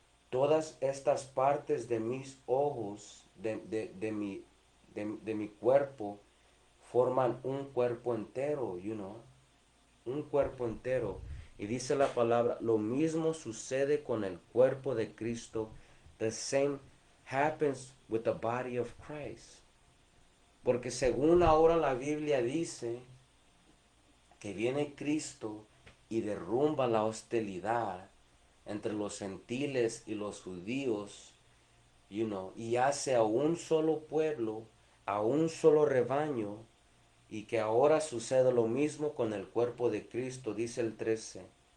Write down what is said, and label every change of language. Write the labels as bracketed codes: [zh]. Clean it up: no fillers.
[es] Todas estas partes de mis ojos, de mi cuerpo, forman un cuerpo entero, [en] you know. [es] Un cuerpo entero. Y dice la palabra, lo mismo sucede con el cuerpo de Cristo. [en] The same happens with the body of Christ. [es] Porque según ahora la Biblia dice que viene Cristo y derrumba la hostilidad entre los gentiles y los judíos, [en] you know, [es] y hace a un solo pueblo, a un solo rebaño, y que ahora sucede lo mismo con el cuerpo de Cristo, dice el 13.